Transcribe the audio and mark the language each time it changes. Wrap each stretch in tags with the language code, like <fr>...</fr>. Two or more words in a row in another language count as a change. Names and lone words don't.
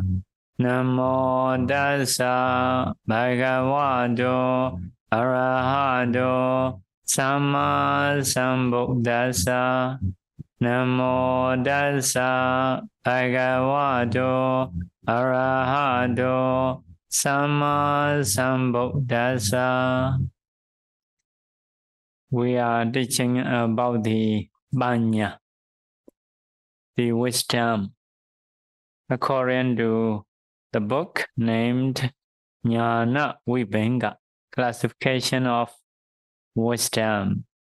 <pi>Namo Tassa Bhagavato Arahato Samma Sambuddhassa. Namo Tassa Bhagavato Arahato Samma Sambuddhassa.</pi> <en>We are teaching about the Banya, the wisdom, according to the book named</en> <sa>Jnana Vibhanga,</sa> <en>classification of wisdom.</en>